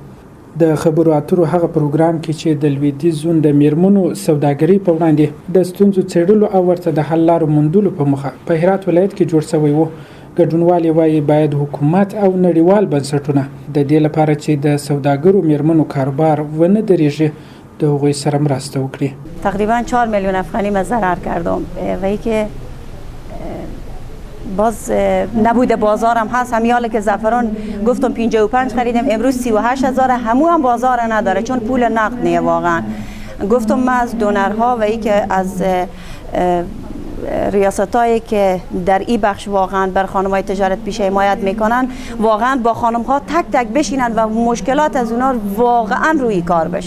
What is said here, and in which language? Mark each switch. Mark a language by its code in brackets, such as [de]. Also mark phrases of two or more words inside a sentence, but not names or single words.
[ps] د خبرو اترو هغه پروګرام کې چې د لویدیځ زون د میرمنو سوداګري په وړاندې د ستونزو څېړلو او ورته د حل لارو موندلو په موخه په هرات ولایت کې جوړ شوی و. ګډونوال وایي باید حکومت او نړیوال بنسټونه د دې لپاره چې د سوداګرو میرمنو کاروبار ونه درېږي د هغوی سره مرسته وکړي. [fa] تقریبا 4 میلیون افغانی من ضرر کردم و اینکه باز نبوده بازارم هست. همین حالا که زعفران گفتم 55 خریدم، امروز 38,000 هم بازار نداره چون پول نقد نیه. واقعا گفتم من از دونرها و ای که از ریاستایی که در این بخش واقعا بر خانم‌های تجارت پیشه حمایت میکنن، واقعا با خانم‌ها تک تک بشینن و مشکلات از اونا واقعا روی کار بشه.